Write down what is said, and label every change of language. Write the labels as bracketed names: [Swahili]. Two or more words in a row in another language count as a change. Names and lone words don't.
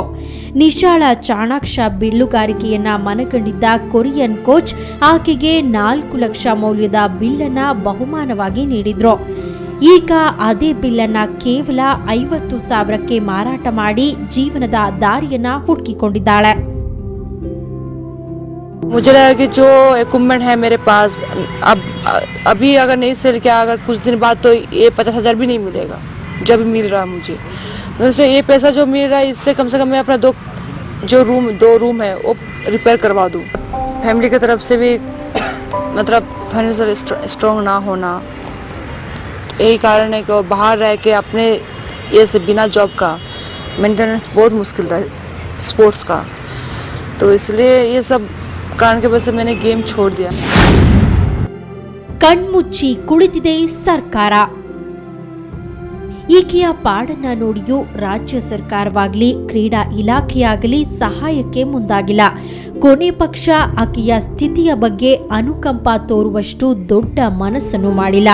[Kannada] ನಿಶಾಳ ಚಾಣಾಕ್ಷ ಬಿಲ್ಲುಗಾರಿಕೆಯನ್ನ ಮನಗಂಡಿದ್ದ ಕೊರಿಯನ್ ಕೋಚ್ ಆಕೆಗೆ 4 ಲಕ್ಷ ಮೌಲ್ಯದ ಬಿಲ್ಲನ್ನ ಬಹುಮಾನವಾಗಿ ನೀಡಿದ್ರು. ಈಗ ಅದೇ ಬಿಲ್ಲನ್ನ ಕೇವಲ 50,000ಕ್ಕೆ ಮಾರಾಟ ಮಾಡಿ ಜೀವನದ ದಾರಿಯನ್ನ ಹುಡುಕಿಕೊಂಡಿದ್ದಾಳೆ. [Hindi] मुझे लगा कि जो इक्विपमेंट है मेरे पास अभी अगर नहीं सेल किया, अगर कुछ दिन बाद तो ये 50,000 भी नहीं मिलेगा जब मिल रहा मुझे। वैसे ये पैसा जो मिल रहा है इससे कम से कम मैं अपना दो रूम है वो रिपेयर करवा दूँ। फैमिली की तरफ से भी मतलब [English] financial strong [Hindi] ना होना, यही कारण है कि वो बाहर रह के अपने ये से बिना जॉब का मेंटेनेंस बहुत मुश्किल था स्पोर्ट्स का, तो इसलिए ये सब कारण के वजह से मैंने गेम छोड़ दिया. [Kannada] ಕಣ್ಮುಚ್ಚಿ ಕುಳಿತಿದೆ ಸರ್ಕಾರ. ಈಕೆಯ ಪಾಡನ್ನ ನೋಡಿಯೂ ರಾಜ್ಯ ಸರ್ಕಾರವಾಗಲಿ ಕ್ರೀಡಾ ಇಲಾಖೆಯಾಗಲಿ ಸಹಾಯಕ್ಕೆ ಮುಂದಾಗಿಲ್ಲ. ಕೊನೆ ಪಕ್ಷ ಆಕೆಯ ಸ್ಥಿತಿಯ ಬಗ್ಗೆ ಅನುಕಂಪ ತೋರುವಷ್ಟು ದೊಡ್ಡ ಮನಸ್ಸನ್ನು ಮಾಡಿಲ್ಲ.